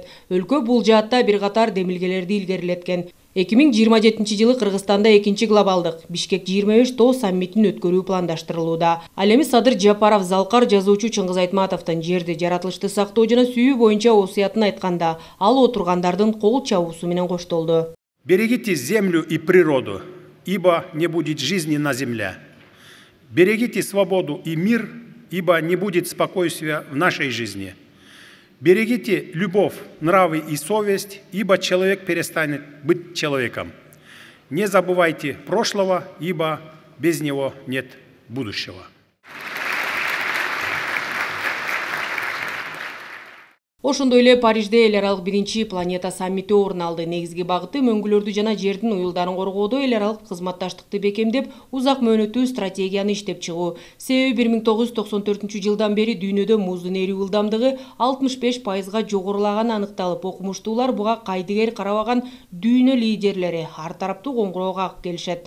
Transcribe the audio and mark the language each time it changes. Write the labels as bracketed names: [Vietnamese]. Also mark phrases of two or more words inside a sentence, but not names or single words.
[Kyrgyz] Өлкө бул жаатта бир катар демилгелерди илгерилеткен. 2027 жылы Кыргызстанда 2-чи глобалдык Бишкек 25 тоо саммитин өткөрүү пландаштырылууда. Ал эми Садыр Жапаров залкар жазуучу Чыңгыз Айтматовдун жерди, жаратылышты сактоо жана сүйүү боюнча осуятын айтканда, ал отургандардын кол чабуусу менен коштолду. [Russian] берегите землю и природу, ибо не будет жизни на земле. Берегите свободу и мир, ибо не будет спокойствия в нашей жизни. Берегите любовь, нравы и совесть, ибо человек перестанет быть человеком. Не забывайте прошлого, ибо без него нет будущего. [Kyrgyz] Ошондой эле Парижде эл аралык 1-чи планета саммити орун алды. Негизги багыты мөңгүлөрдү жана жердин уюлдарын коргоодо эл аралык кызматташтыкты бекемдеп, узак мөөнөттүү стратегияны иштеп чыгуу. Себеби 1994 жылдан бери дүйнөдө муздун эрүү ылдамдыгы 65%га жогорулаганы аныкталып, окумуштуулар буга кайдыгер карабаган дүйнө лидерлери ар тараптуу коңгуроо кагып келишет.